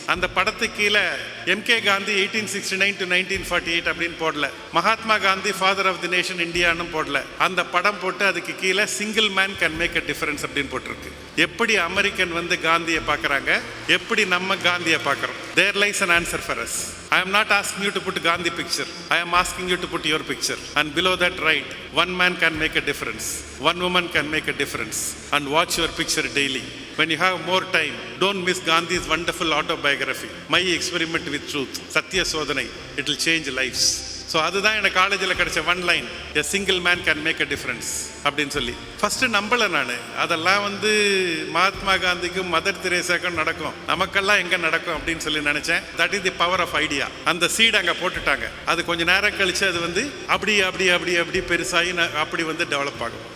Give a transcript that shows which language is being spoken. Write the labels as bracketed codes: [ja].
[ta] அந்த படத்துக்கு கீழே எம்கே காந்தி 1869 to 1948 அப்படின்னு போடல, Mahatma Gandhi father of the nation இந்தியான்னு போடல. அந்த படம் போட்டு அதுக்கு கீழே [en] single man can make a difference [ta] அப்படின்னு போட்டிருக்கு. எப்படி அமெரிக்கன் காந்தியை பார்க்குறாங்க, எப்படி நம்ம காந்தியை பார்க்குறோம். [en] There lies an answer for us. I am not asking you to put Gandhi picture. I am asking you to put your picture. And below that write, one man can make a difference. One woman can make a difference. And watch your picture daily. When you have more time, don't miss Gandhi's wonderful autobiography, My Experiment with Truth, Satya Sodhanai. It will change lives. [ta] So அதுதான் எனக்கு காலேஜில் கிடைச்ச one line, [en] a single man can make a difference [ta] அப்படின்னு சொல்லி. First நம்பலை நான் அதெல்லாம் Mahatma காந்திக்கும் mother தெரேசாக்கும் நடக்கும், நமக்கெல்லாம் எங்கே நடக்கும் அப்படின்னு சொல்லி நினச்சேன். [en] That is the power of idea. [ta] அந்த சீட் அங்கே போட்டுட்டாங்க. அது கொஞ்சம் நேரம் கழிச்சு அது அப்படி அப்படி அப்படி அப்படி பெருசாகி அப்படி டெவலப் ஆகும்.